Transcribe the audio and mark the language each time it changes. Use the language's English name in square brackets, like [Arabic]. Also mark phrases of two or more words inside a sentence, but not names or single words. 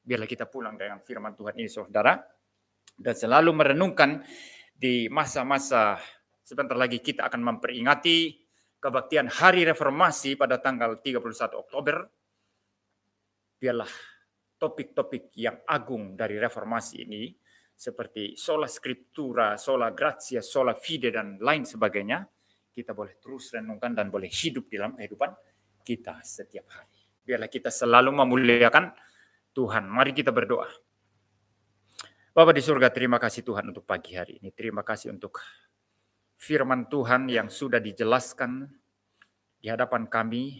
[Indonesian] Biarlah kita pulang dengan firman Tuhan ini, saudara. Dan selalu merenungkan di masa-masa sebentar lagi kita akan memperingati kebaktian Hari Reformasi pada tanggal 31 Oktober. Biarlah topik-topik yang agung dari reformasi ini seperti [Latin] sola scriptura, sola gratia, sola fide [Indonesian] dan lain sebagainya kita boleh terus renungkan dan boleh hidup dalam kehidupan kita setiap hari. Biarlah kita selalu memuliakan Tuhan. Mari kita berdoa. Bapa di surga, terima kasih Tuhan untuk pagi hari ini. Terima kasih untuk firman Tuhan yang sudah dijelaskan di hadapan kami.